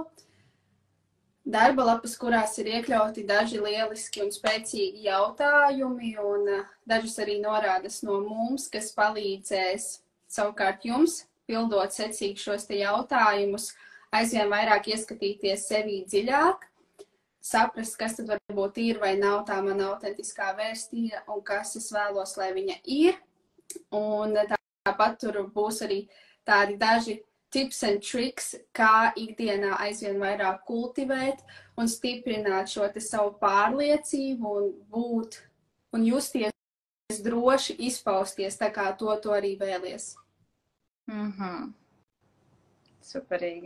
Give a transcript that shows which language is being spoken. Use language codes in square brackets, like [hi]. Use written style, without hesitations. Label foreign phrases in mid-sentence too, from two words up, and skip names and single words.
[lv] Darba lapas, kurās ir iekļauti daži lieliski un spēcīgi jautājumi un dažas arī norādes no mums, kas palīdzēs savukārt jums, pildot secīgi šos te jautājumus, aizvien vairāk ieskatīties sevī dziļāk, saprast, kas tad varbūt ir vai nav tā mana autentiskā vēstīja un kas es vēlos, lai viņa ir. Un tāpat tur būs arī tādi daži [en] tips and tricks, [lv] kā ikdienā aizvien vairāk kultivēt un stiprināt šo te savu pārliecību un būt un justies droši izpausties, tā kā to arī vēlies. Superīgi.